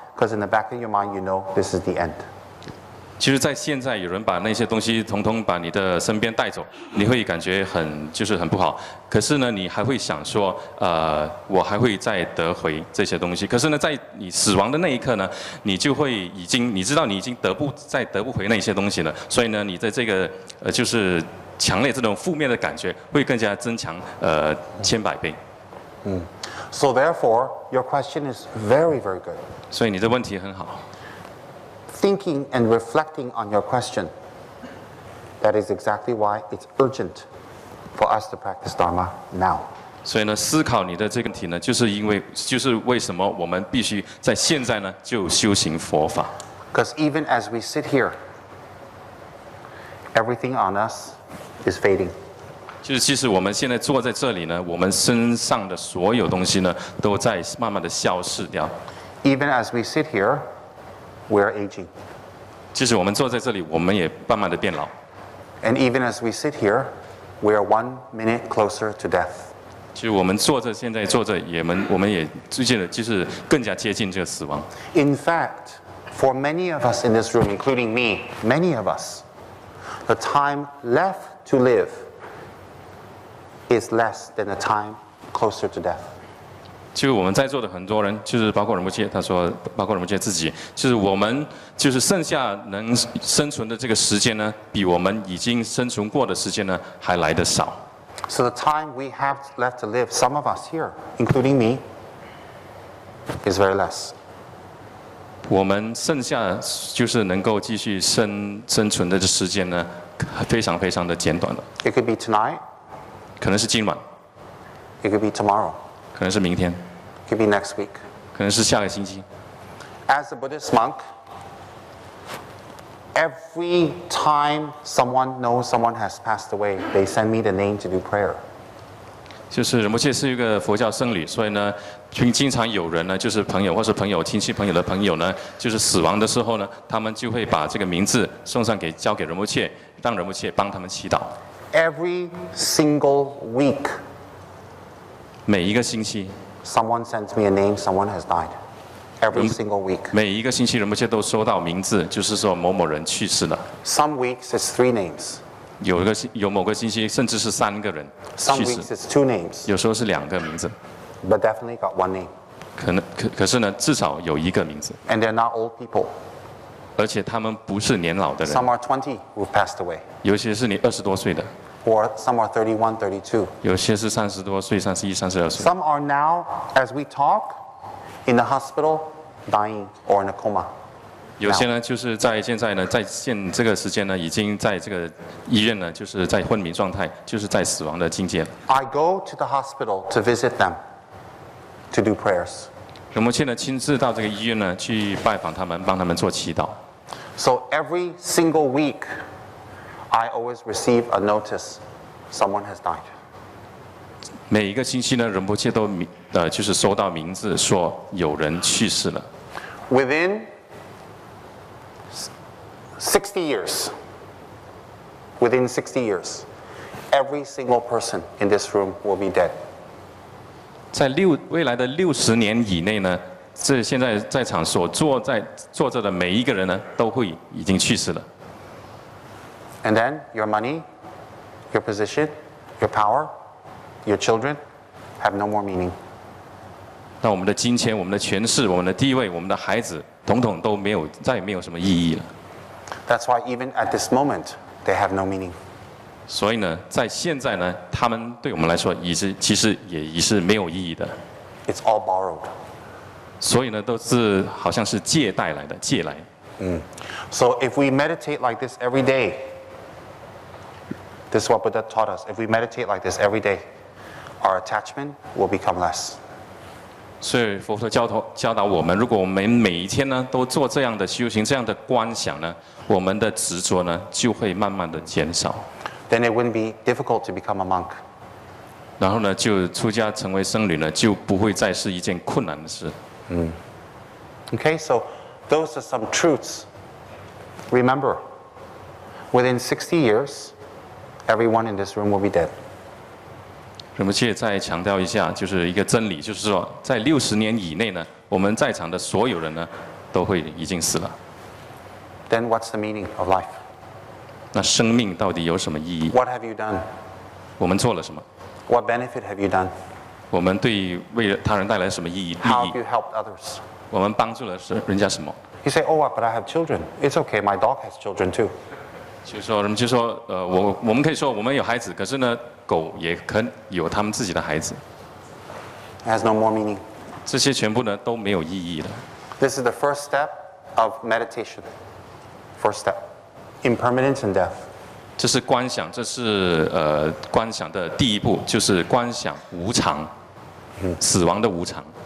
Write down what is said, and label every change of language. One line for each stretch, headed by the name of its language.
English: Because in the back of your mind, you know this is the end.
Chinese: 其实，在现在有人把那些东西统统把你的身边带走，你会感觉很不好。可是呢，你还会想说，我还会再得回这些东西。可是呢，在你死亡的那一刻呢，你就会你知道你已经得不回那些东西了。所以呢，你的这个就是强烈这种负面的感觉会更加增强100倍。
English: So therefore, your question is very, very good.
Chinese: 所以你的问题很好。
English: Thinking and reflecting on your question, that is exactly why it's urgent for us to practice Dharma now.
Chinese: 所以呢，思考你的这个问题呢，就是为什么我们必须在现在呢就修行佛法。
English: Because even as we sit here, everything on us is fading.
Chinese: 就是其实我们现在坐在这里呢，我们身上的所有东西呢，都在慢慢的消逝掉。
English: Even as we sit here, we're aging.
Chinese: 即使我们坐在这里，我们也慢慢的变老。
English: And even as we sit here, we are 1 minute closer to death.
Chinese: 其实我们现在坐着，我们也最近的就是更加接近这个死亡。
English: In fact, for many of us in this room, including me, many of us, the time left to live is less than the time closer to death.
Chinese: 就是我们在座的很多人，就是包括仁波切，他说，包括仁波切自己，就是我们就是剩下能生存的这个时间呢，比我们已经生存过的时间呢还来得少。
English: So the time we have left to live, some of us here, including me, is very less.
Chinese: 我们剩下就是能够继续生存的时间呢，非常非常的简短了。
English: It could be tonight.
Chinese: 可能是今晚。
English: It could be tomorrow.
Chinese: 可能是明天。
English: It could be next week.
Chinese: 可能是下个星期。
English: As a Buddhist monk, every time someone knows someone has passed away, they send me the name to do prayer.
Chinese: 就是仁波切是一个佛教僧侣，所以呢，经常有人呢，就是朋友或是朋友、亲戚朋友的朋友呢，就是死亡的时候呢，他们就会把这个名字交给仁波切，让仁波切帮他们祈祷。
English: Every single week,
Chinese: 每一个星期
English: someone sends me a name, someone has died. Every single week.
Chinese: 每一个星期仁波切都收到名字，就是说某某人去世了。
English: Some weeks it's 3 names.
Chinese: 有某个星期甚至是3个人
English: Some
Chinese: 去
English: weeks
Chinese: 世，
English: it's 2 names.
Chinese: 有时候是2个名字，
English: But definitely got 1 name.
Chinese: 可是呢，至少有一个名字，
English: And they're not old people.
Chinese: 而且他们不是年老的人，
English: Some are 20 who've passed away.
Chinese: 有些是你20多岁的，
English: Or some are 31, 32.
Chinese: 有些是30多岁、31、32岁。
English: Some are now, as we talk, in the hospital, dying or in a coma.
Chinese: 有些呢，就是现在呢，在这个时间呢，已经在这个医院呢，就是在昏迷状态，就是在死亡的境界了。
English: I go to the hospital to visit them, to do prayers.
Chinese: 仁波切呢，亲自到这个医院呢，去拜访他们，帮他们做祈祷。
English: So every single week, I always receive a notice, someone has died.
Chinese: 每一个星期呢，仁波切都就是收到名字说有人去世了。
English: Within 60 years, within 60 years, every single person in this room will be dead.
Chinese: 在未来的60年以内呢，这现在在场坐着的每一个人呢，都会已经去世了。
English: And then your money, your position, your power, your children have no more meaning.
Chinese: 那我们的金钱、我们的权势、我们的地位、我们的孩子，统统都再也没有什么意义了。
English: That's why even at this moment, they have no meaning.
Chinese: 所以呢，在现在呢，他们对我们来说其实也是没有意义的。
English: It's all borrowed.
Chinese: 所以呢，都是好像是借来的。
English: So if we meditate like this every day, this is what Buddha taught us. If we meditate like this every day, our attachment will become less.
Chinese: 所以佛陀教导我们，如果我们每一天呢都做这样的修行、这样的观想呢，我们的执着呢就会慢慢的减少。
English: Then it wouldn't be difficult to become a monk.
Chinese: 然后呢，就出家成为僧侣呢，就不会再是一件困难的事。
English: Okay, so those are some truths. Remember, within 60 years, everyone in this room will be dead.
Chinese: 仁波切再强调一下，就是一个真理，就是说，在60年以内呢，我们在场的所有人呢，都会已经死了。
English: Then what's the meaning of life?
Chinese: 那生命到底有什么意义？
English: What have you done?
Chinese: 我们做了什么？
English: What benefit have you done?
Chinese: 我们为他人带来什么意义？
English: How have you helped others?
Chinese: 我们帮助了人家什么？
English: You say, oh, but I have children. It's okay, my dog has children too.
Chinese: 就是说，我们可以说我们有孩子，可是呢，狗也可有他们自己的孩子。
English: It has no more meaning.
Chinese: 这些全部呢都没有意义了。
English: This is the first step of meditation. First step. Impermanence and death.
Chinese: 这是观想，这是观想的第一步，就是观想无常，死亡的无常。